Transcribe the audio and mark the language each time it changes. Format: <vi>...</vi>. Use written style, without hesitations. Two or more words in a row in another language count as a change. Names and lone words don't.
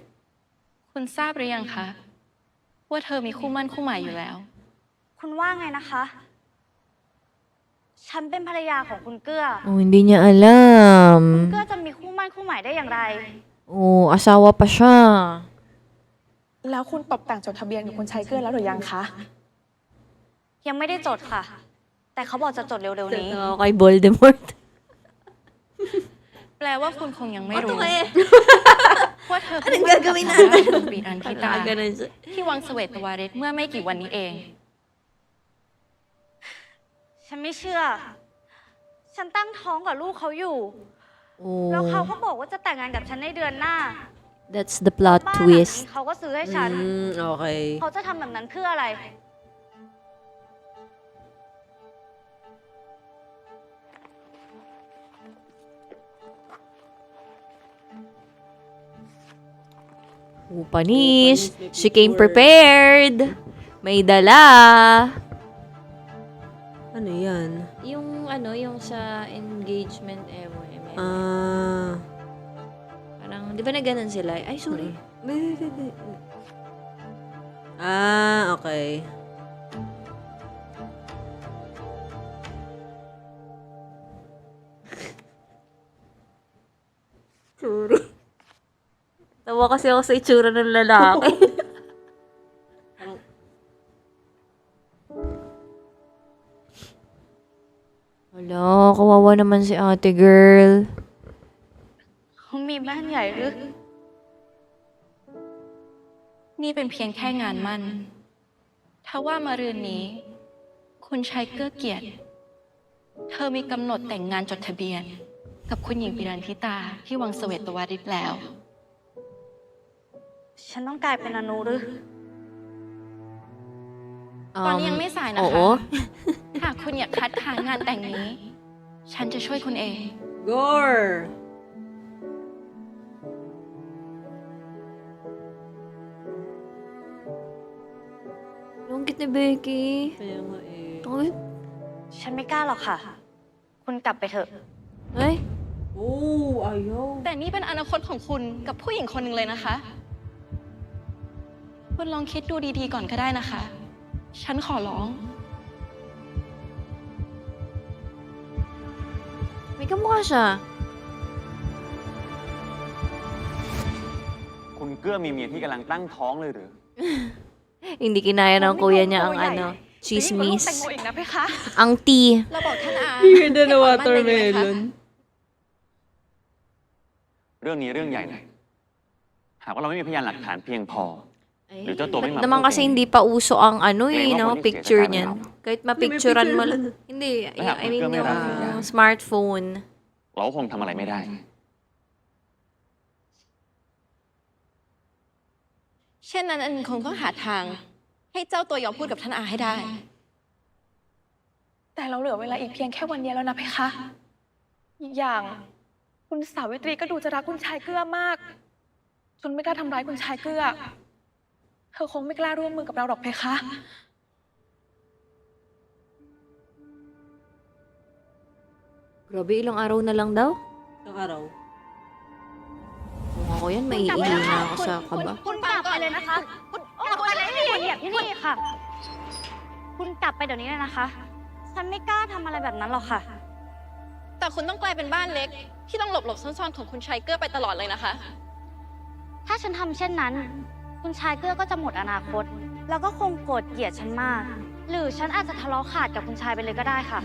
<th>คุณทราบหรือยังคะ ว่าเธอมีคู่หมั่นคู่หมายอยู่แล้ว คุณว่าไงนะคะ ฉันเป็นภรรยาของคุณเกื้อ</th> <tl>Oh, hindi niya alam.</tl> <th>เกื้อจะมีคู่หมั่นคู่หมายได้อย่างไร</th> <tl>Oh, asawa pa siya.</tl> <th>แล้วคุณตกแต่งจดทะเบียนกับคุณชายเกิดแล้วหรือยังคะ ยังไม่ได้จดค่ะ แต่เขาบอกจะจดเร็วๆนี้</th> <tl>Kay Voldemort.</tl> <th>แปลว่าคุณคงยังไม่รู้</th> <en>Okay.</en> <th>ว่าเธอ</th> <tl>Anong gagawin natin?</tl> <th>กับปีนันทิตา</th> <tl>Ganun siya.</tl> <th>ที่วังเสวตวาริศเมื่อไม่กี่วันนี้เอง ฉันไม่เชื่อ ฉันตั้งท้องกับลูกเขาอยู่ โอ้ แล้วเขาก็บอกว่าจะแต่งงานกับฉันในเดือนหน้า</th> <en>that's the plot</en> <th>บ้านหลัง</th> <en>twist</en> <th>นี้เขาก็ซื้อให้ฉัน โอเค เขาจะทำแบบนั้นเพื่ออะไร</th> <tl>Oh, panis.</tl> <en>She came prepared.</en> <tl>May dala. Ano yan? Yung sa engagement MOM. Ah. Parang, di ba na ganun sila? Ay, sorry.</tl> <en>Ah, okay. Sorry.</en> <tl>Tawa kasi ako sa itsura ng lalaki. Wala, kawawa naman si ate girl.</tl> <th>เขามีบ้านใหญ่หรือ นี่เป็นเพียงแค่งานมั่น ถ้าว่ามารืนนี้ คุณชายเกื้อเกียรติ เธอมีกำหนดแต่งงานจดทะเบียน กับคุณหญิงปิรันธิตาที่วังเสวตวาริศแล้ว ฉันต้องกลายเป็นอนุหรือ ตอนนี้ยังไม่สายนะ โอ้ คะ หากคุณอยากคัดค้านงานแต่งนี้ ฉันจะช่วยคุณเอง</th> <en>Gore!</en> <tl>Lungkit ni Becky. Kaya nga eh. Ay,</tl> <th>ฉันไม่กล้าหรอกค่ะ คุณกลับไปเถอะ</th> <tl>ay. Oh, ayaw.</tl> <th>แต่นี่เป็นอนาคตของคุณกับผู้หญิงคนหนึ่งเลยนะคะ คุณลองคิดดูดีๆก่อนก็ได้นะคะ ฉันขอร้อง</th> <tl>May kamukha siya.</tl> <th>คุณเกื้อมีเมียที่กำลังตั้งท้องเลยหรือ</th> <tl>Hindi kinaya ng kuya niya ang Kuya, ano,</tl> <th>ดีกว่าลูก</th> <tl>chismis.</tl> <th>แตงโมอีกนะเพคะ</th> <tl>Ang tea.</tl> <th>เราบอกท่านอา</th> <tl>Ganda na watermelon.</tl> <th>เรื่องนี้เรื่องใหญ่นะหากว่าเราไม่มีพยานหลักฐานเพียงพอ</th> <tl>Ay, Dito, to, may ba't naman kasi maputing. hindi pa uso ang ano Ngayon, no, maputing picture siya, niyan. kaya Kahit mapicturean mo lang. Hindi, Lahat,</tl> <en>I mean</en> <tl>may rami yan. yung smartphone.</tl> <th>เราก็คงทำอะไรไม่ได้ เช่นนั้นอันคงต้องหาทาง ให้เจ้าตัวยอมพูดกับท่านอาให้ได้ แต่เราเหลือเวลาอีกเพียงแค่วันเดียวแล้วนะเพคะ อีกอย่าง คุณสาวิตรีก็ดูจะรักคุณชายเกื้อมาก จนไม่กล้าทำร้ายคุณชายเกื้อ เธอคงไม่กล้าร่วมมือกับเราหรอกเพคะ</th> <tl>Grabe, ilang araw na lang daw. Isang araw. Kung ako yan, maiihi na ako sa kaba.</tl> <th>คุณกลับไปเลยนะคะ คุณกลับไปเลยเหยียบที่นี่ค่ะ คุณกลับไปเดี๋ยวนี้เลยนะคะ ฉันไม่กล้าทำอะไรแบบนั้นหรอกค่ะ แต่คุณต้องกลายเป็นบ้านเล็ก ที่ต้องหลบๆซ่อนๆของคุณชายเกื้อไปตลอดเลยนะคะ ถ้าฉันทำเช่นนั้น คุณชายเกื้อก็จะหมดอนาคต แล้วก็คงโกรธเกลียดฉันมาก หรือฉันอาจจะทะเลาะขาดกับคุณชายไปเลยก็ได้ค่ะ</th>